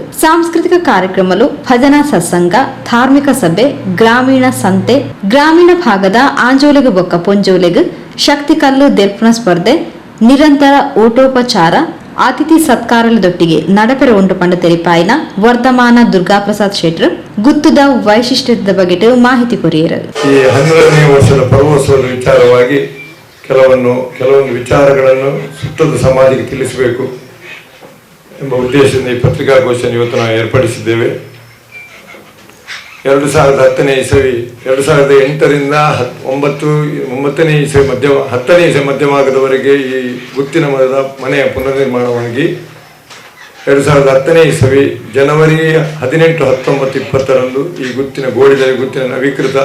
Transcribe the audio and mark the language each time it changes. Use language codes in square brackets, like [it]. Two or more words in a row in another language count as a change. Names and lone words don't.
[tcy] ಸಾಂಸ್ಕೃತಿಕ ಕಾರ್ಯಕ್ರಮಗಳು, ಭಜನಾ ಸತ್ಸಂಗ, ಧಾರ್ಮಿಕ ಸಭೆ, ಗ್ರಾಮೀಣ ಸಂತೆ, ಗ್ರಾಮೀಣ ಭಾಗದ ಆಂಜೋಲೆಗು ಬೊಕ್ಕ ಪೊಂಜೋಲೆಗು ಶಕ್ತಿಕಲ್ಲು ದರ್ಪಣ ಸ್ಪರ್ಧೆ, ನಿರಂತರ ಊಟೋಪಚಾರ, ಅತಿಥಿ ಸತ್ಕಾರದೊಟ್ಟಿಗೆ ನಡಪೆರ ಉಂಟು ಪಂಡ ತೆರಿಪಾಯಿನ ವರ್ಧಮಾನ ದುರ್ಗಾ ಪ್ರಸಾದ್ ಶೆಟ್ರು ಗುತ್ತುದ ವೈಶಿಷ್ಟ್ಯದ ಬಗ್ಗೆ ಮಾಹಿತಿ ಕೊರಿಯರು. [kn] ಈ 12ನೇ ವರ್ಷದ ಪರ್ವೋತ್ಸವದ ವಿಚಾರವಾಗಿ ಕೆಲವೊಂದು ವಿಚಾರಗಳನ್ನು ಸುತ್ತದ ಸಮಾಜಕ್ಕೆ ತಿಳಿಸಬೇಕು ಎಂಬ ಉದ್ದೇಶದಿಂದ ಈ ಪತ್ರಿಕಾಗೋಷ್ಠಿಯನ್ನು ಇವತ್ತು ನಾವು ಏರ್ಪಡಿಸಿದ್ದೇವೆ. 2010ನೇ ಇಸವಿ 2008ರಿಂದ 9ನೇ ಇಸವಿ 10ನೇ ಇಸವಿ ಮಧ್ಯಮಾಗದವರೆಗೆ ಈ ಗುತ್ತಿನ ಮನೆಯ ಪುನರ್ನಿರ್ಮಾಣವಾಗಿ 2010ನೇ ಇಸವಿ ಜನವರಿ 18, 19, 20ರಂದು ಈ ಗುತ್ತಿನ ನವೀಕೃತ